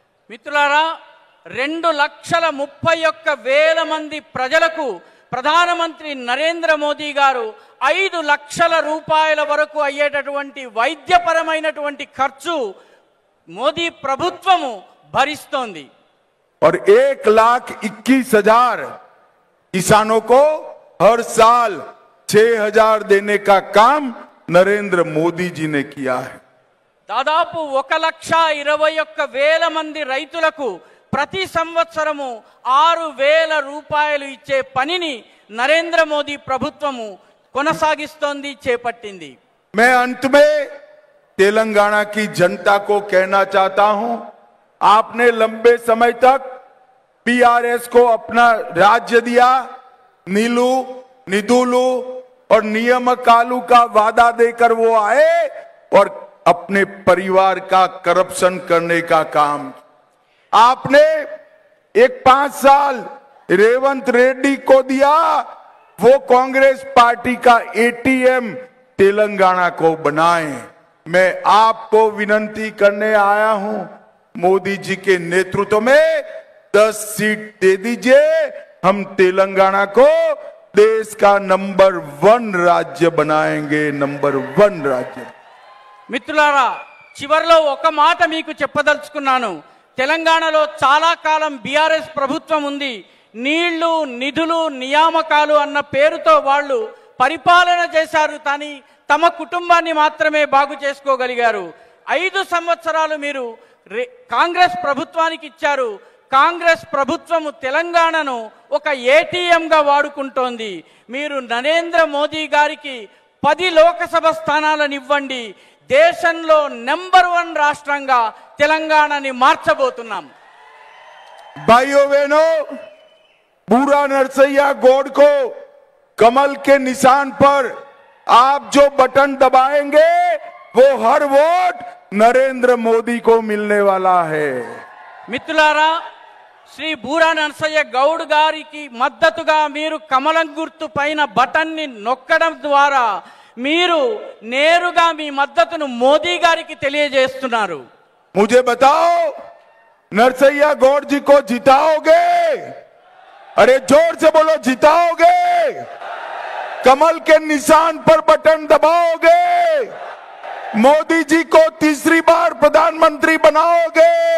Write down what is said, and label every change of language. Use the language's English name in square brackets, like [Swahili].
[Telugu] మిత్రులారా, 2,31,000 మంది ప్రజలకు ప్రధానమంత్రి నరేంద్ర మోదీ గారు 5 లక్షల రూపాయల వరకు అయ్యేటటువంటి వైద్యపరమైనటువంటి ఖర్చు మోదీ ప్రభుత్వము భరిస్తోంది। [Hindi] और 1,21,000 किसानों को हर साल 6,000 देने का काम नरेंद्र मोदी जी ने किया है। [Telugu] దాదాపు 1,21,000 మంది రైతులకు ప్రతి సంవత్సరము 6,000 రూపాయలు ఇచ్చే పనిని నరేంద్ర మోదీ ప్రభుత్వము కొనసాగిస్తోంది, చేపట్టింది। [Hindi] मैं अंत में तेलंगाना की जनता को कहना चाहता हूं, आपने लंबे समय तक पीआरएस को अपना राज्य दिया, [Telugu] नीलू, निदुलू [Hindi] और [Telugu] नियमकालू [Hindi] का वादा देकर वो आए और अपने परिवार का करप्शन करने का काम। आपने एक 5 साल रेवंत रेड्डी को दिया, वो कांग्रेस पार्टी का एटीएम तेलंगाना को बनाए। मैं आपको विनती करने आया हूं, मोदी जी के नेतृत्व में 10 सीट दे दीजिए, हम तेलंगाना को देश का नंबर 1 राज्य बनाएंगे, नंबर 1 राज्य। [Telugu] మిత్రులారా, చివర్లో ఒక మాట మీకు చెప్పదలుచుకున్నాను। తెలంగాణలో చాలా కాలం బీఆర్ఎస్ ప్రభుత్వం ఉంది। నీళ్లు, నిధులు, నియామకాలు అన్న పేరుతో వాళ్ళు పరిపాలన చేశారు, కానీ తమ కుటుంబాన్ని మాత్రమే బాగు చేసుకోగలిగారు। 5 సంవత్సరాలు మీరు కాంగ్రెస్ ప్రభుత్వానికి ఇచ్చారు। కాంగ్రెస్ ప్రభుత్వము తెలంగాణను ఒక ఏటీఎంగా వాడుకుంటోంది। మీరు నరేంద్ర మోదీ గారికి 10 లోకసభ స్థానాలను ఇవ్వండి, దేశంలో నెంబర్ 1 రాష్ట్రంగా తెలంగాణని మార్చబోతున్నాం। [Hindi] भाइयों बहनों, बूढ़ा नरसैया गौड़ को कमल के निशान पर आप जो बटन दबाएंगे वो हर वोट नरेंद्र मोदी को मिलने वाला है। [Telugu] మిత్రులారా, శ్రీ బూరా నరసయ్య గౌడ్ గారికి మద్దతుగా మీరు కమలం గుర్తు పైన బటన్ ని నొక్కడం ద్వారా మీరు నేరుగా మీ మద్దతును మోదీ గారికి తెలియజేస్తున్నారు। [Hindi] मुझे बताओ, नरसैया गौड़ जी को जिताओगे? अरे जोर से बोलो, जिताओगे? कमल के निशान पर बटन दबाओगे? मोदी जी को तीसरी बार प्रधानमंत्री बनाओगे?